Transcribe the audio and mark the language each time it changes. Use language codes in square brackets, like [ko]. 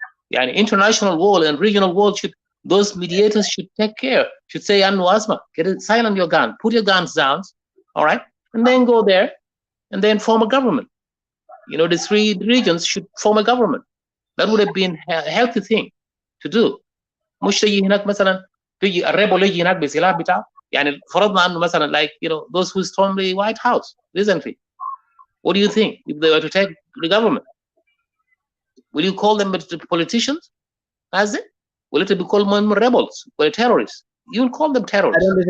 [ar] يعني [en] international world and regional world those mediators should take care, should say, silence your gun, put your guns down, all right, and then go there and then form a government. The three regions should form a government. That would have been a healthy thing to do. [ar] مش تيجي هناك مثلا تيجي الريبل يجي هناك بسلاح بتاعه. يعني فرضنا انه مثلا [en] like those who stormed the White House recently. What do you think if they were to take the government? Will you call them politicians? As it? Will it be called rebels or terrorists? You will call them terrorists.